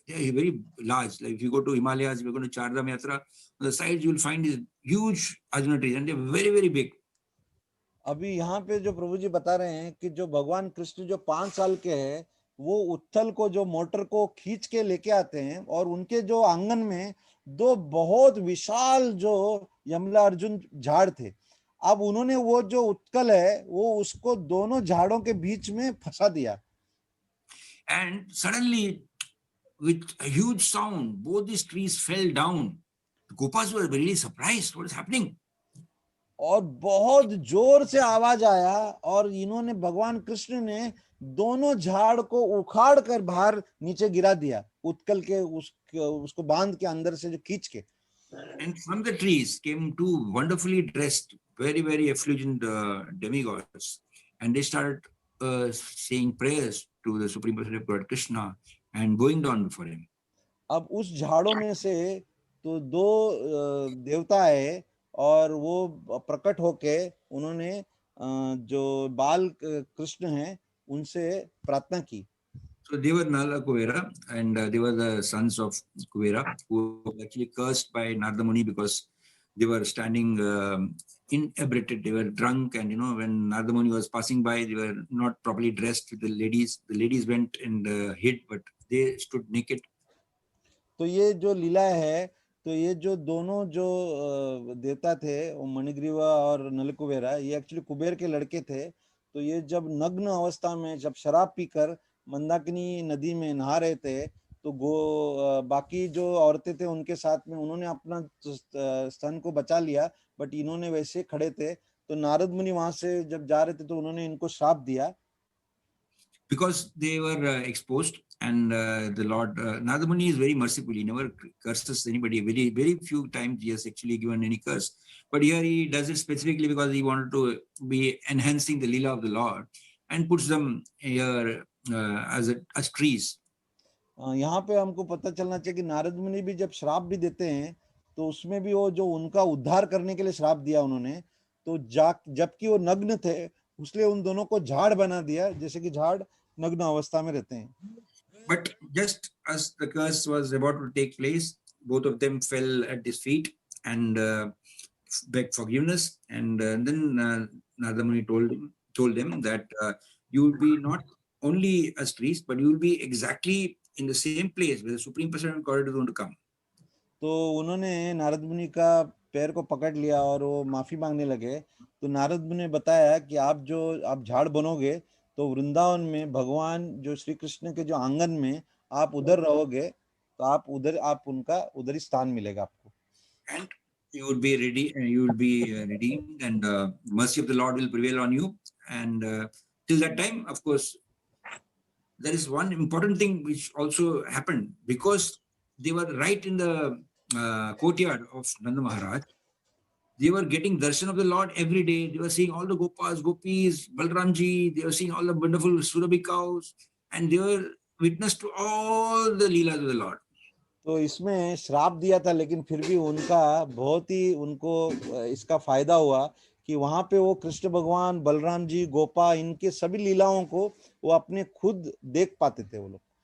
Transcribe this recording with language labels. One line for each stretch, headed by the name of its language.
English: They are very large. Like if you go to Himalayas, if you go to Chardham Yatra, on the sides you will find these huge Arjuna trees, and they are very, very big.
Hindi: अभी यहाँ पे जो प्रभु जी बता रहे हैं कि जो भगवान कृष्ण जो 5 साल के हैं वो उत्थल को जो मोटर को खींच के लेके आते हैं और उनके जो आंगन में दो बहुत विशाल जो यमला अर्जुन झाड़ थे. अब उन्होंने वो जो उत्कल है वो उसको दोनों झाड़ों के बीच में फंसा दिया.
English: And suddenly, with a huge sound, both these trees fell down. The Gopas were really surprised. What is happening?
Hindi: और बहुत जोर से आवाज आया और इन्होंने भगवान कृष्ण ने दोनों झाड़ को उखाड़ कर बाहर नीचे गिरा दिया, उत्कल के उसको बांध के अंदर से जो खींच के.
English: And from the trees came two wonderfully dressed, very, very effulgent demigods. And they started saying prayers to the Supreme Personality of God, Krishna, and going down before him.
Hindi: अब उस झाड़ों में से तो दो देवता है और वो प्रकट होके उन्होंने जो बाल कृष्ण हैं उनसे प्रार्थना की.
English: So they were Nala Kuvera, and they were the sons of Kuvera, who were actually cursed by Narada Muni because they were standing inebriated. They were drunk, and when Narada Muni was passing by, they were not properly dressed. The ladies went and hid, but they stood naked.
Hindi: तो ये जो लीला है, तो ये जो दोनों जो देवता थे वो मणिग्रीवा और नलकुबेरा, ये एक्चुअली कुबेर के लड़के थे. तो ये जब नग्न अवस्था में जब शराब पीकर मंदाकिनी नदी में नहा रहे थे तो बाकी जो औरतें थे उनके साथ में उन्होंने अपना स्तन को बचा लिया, बट इन्होंने वैसे खड़े थे. तो नारद मुनि वहां से जब जा रहे थे तो उन्होंने इनको श्राप दिया.
English: Because they were exposed, and the Lord Narada Muni is very merciful. He never curses anybody. Very, very few times he has actually given any curse. But here he does it specifically because he wanted to be enhancing the Leela of the Lord and puts them here as trees.
Hindi: यहाँ पे हमको पता चलना चाहिए कि नारद मुनि भी जब श्राप भी देते हैं तो उसमें भी वो जो उनका उद्धार करने के लिए श्राप दिया उन्होंने, तो जबकि वो नग्न थे उसलिए उन दोनों को झाड़ बना दिया, जैसे कि झाड़ नग्न अवस्था में रहते हैं.
English: But just as the curse was about to take place, both of them fell at his feet and begged forgiveness. And then Narada Muni told them that you will be not only as trees, but you will be exactly in the same place where the Supreme Personality of God is going to come.
Hindi: तो उन्होंने नारद मुनि का पैर को पकड़ लिया और वो माफी मांगने लगे. तो नारद मुनि ने बताया कि आप झाड़ बनोगे तो वृंदावन में भगवान जो श्री कृष्ण के जो आंगन में आप उधर रहोगे तो आप उधर ही स्थान मिलेगा आपको.
English: And you will be ready, and you will be redeemed, and mercy of the Lord will prevail on you. And till that time, of course, there is one important thing which also happened because they were right in the courtyard of Nanda Maharaj. They were getting darshan of the Lord every day. They were seeing all the Gopas, Gopis, Balramji. They were seeing all the wonderful Surabhi cows, and they were witness to all the Leelas of the Lord.
Hindi: तो इसमें श्राप दिया था लेकिन फिर भी उनका बहुत ही उनको इसका फायदा हुआ कि वहां पे वो कृष्ण भगवान, बलराम जी, गोपा, इनके सभी लीलाओं को वो अपने खुद देख पाते थे वो लोग.